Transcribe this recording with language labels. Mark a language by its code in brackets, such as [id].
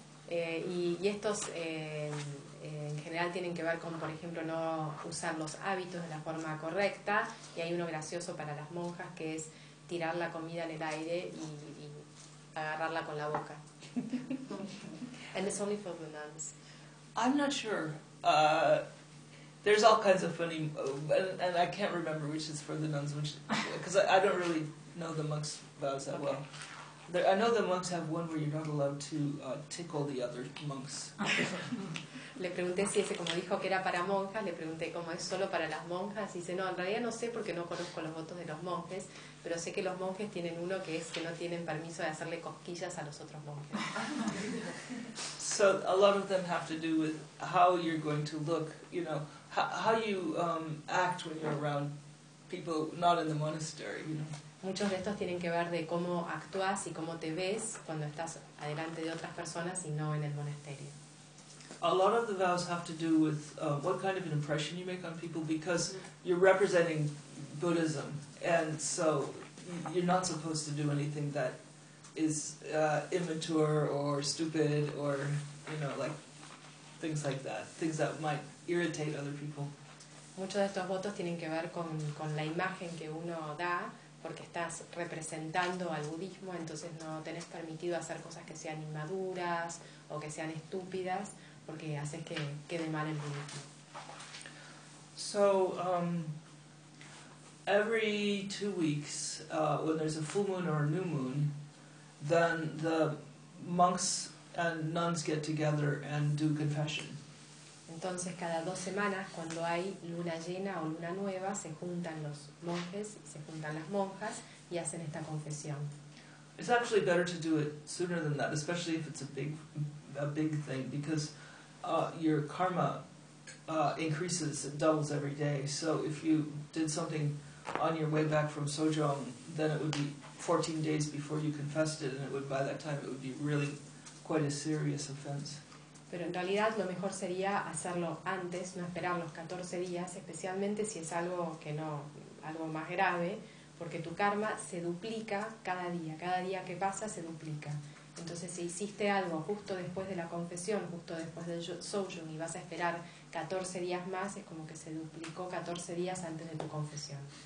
[es] y estos en general tienen que ver con, por ejemplo, no usar los hábitos de la forma correcta, y hay uno gracioso para las monjas que es tirar la comida en el aire y agarrarla con la boca. [en] And it's only for the nuns. I'm not sure. There's all kinds of funny, and I can't remember which is for the nuns, which, because I don't really know the monks' vows that well. There, I know the monks have one where you're not allowed to tickle the other monks. [es] Le pregunté si ese, como dijo que era para monjas, le pregunté cómo es solo para las monjas, y dice, no, en realidad no sé porque no conozco los votos de los monjes, pero sé que los monjes tienen uno que es que no tienen permiso de hacerle cosquillas a los otros monjes. [en] So a lot of them have to do with how you're going to look, you know, how you act when you're around people not in the monastery, you know. [es] Muchos de estos tienen que ver de cómo actúas y cómo te ves cuando estás adelante de otras personas y no en el monasterio. [en] A lot of the vows have to do with what kind of an impression you make on people, because you're representing Buddhism, and so you're not supposed to do anything that is immature or stupid or, you know, like that, things that might irritate other people. [es] Muchos de estos votos tienen que ver con la imagen que uno da, porque estás representando al budismo, entonces no tenés permitido hacer cosas que sean inmaduras o que sean estúpidas, porque haces que quede mal el budismo. [en] So, every 2 weeks, when there's a full moon or a new moon, then the monks and nuns get together and do confession. [es] Entonces, cada dos semanas, cuando hay luna llena o luna nueva, se juntan los monjes, se juntan las monjas y hacen esta confesión. [en] It's actually better to do it sooner than that, especially if it's a big thing, because your karma increases, it doubles every day. So if you did something on your way back from Sojong, then it would be 14 days before you confessed it, and it would, by that time, it would be really quite a serious offense. [es] Pero en realidad lo mejor sería hacerlo antes, no esperar los 14 días, especialmente si es algo más grave, porque tu karma se duplica cada día que pasa se duplica. Entonces si hiciste algo justo después de la confesión, justo después del Sojong, y vas a esperar 14 días más, es como que se duplicó 14 días antes de tu confesión.